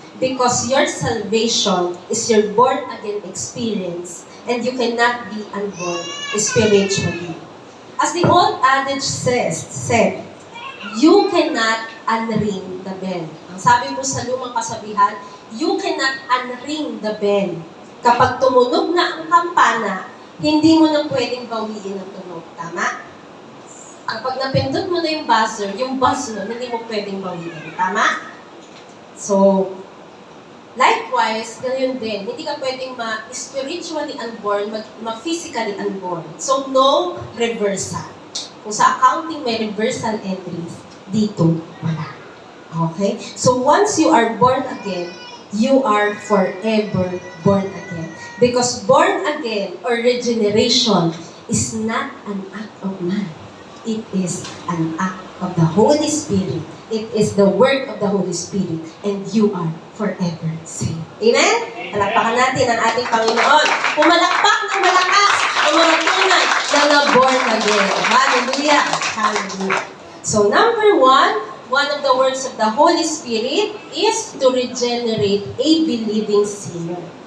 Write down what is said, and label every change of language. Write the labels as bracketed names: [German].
[English] Because your salvation is your born-again experience and you cannot be unborn spiritually. As the old adage said, you cannot unring the bell. [Filipino] Ang sabi po sa lumang kasabihan, [English] you cannot unring the bell. [Filipino] Kapag tumunog na ang kampana, hindi mo na pwedeng bawiin ang tunog. Tama? Kapag napindot mo na yung buzzer hindi mo pwedeng bawiin. Tama? So, [English] likewise, [Filipino] ganyan din. Hindi ka pwedeng ma-spiritually unborn, ma-physically unborn. So, [English] no reversal. [Filipino] Kung sa accounting may reversal entries, dito wala. Okay? [English] So, once you are born again, you are forever born again. Because born again or regeneration is not an act of man. It is an act of the Holy Spirit. It is the work of the Holy Spirit. And you are forever saved. Amen? [Filipino] Palakpakan natin ang ating Panginoon. Pumalakpak ng malakas ang mga tunay na na-born again. Hallelujah! Hallelujah! [English] So number one of the works of the Holy Spirit is to regenerate a believing sinner.